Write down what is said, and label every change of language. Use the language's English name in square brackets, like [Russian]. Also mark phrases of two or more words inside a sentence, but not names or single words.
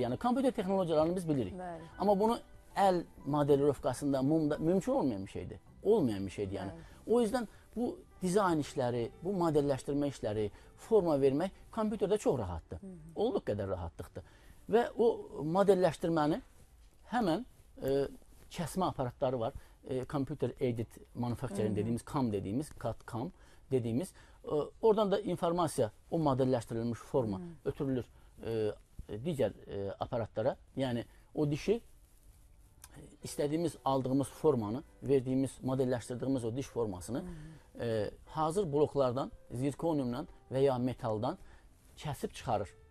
[Azerbaijani] Yəni, kompüter texnologiyalarını biz bilirik. Amma bunu əl modelrovkasında, mumda mümkün olmayan bir şeydir. Olmayan bir şeydir, yəni. O yüzden bu dizayn işləri, bu modelləşdirmə işləri, forma vermək kompüterdə çox rahatdır. Olduğu qədər rahatlıqdır. Və o modelləşdirməni həmən kəsmə aparatları var. [English] Computer Aided Manufacturing [Azerbaijani] dediğimiz, CAM dediğimiz, CAD/CAM dediğimiz. Oradan da informasiya, o modelləşdirilmiş forma ötürülür digər aparatlara. Yəni, o dişi istədiyimiz, aldığımız formanı, verdiğimiz, modelləşdirdiğimiz o diş formasını hazır bloklardan, zirkoniumdan və ya metaldan kəsib çıxarır.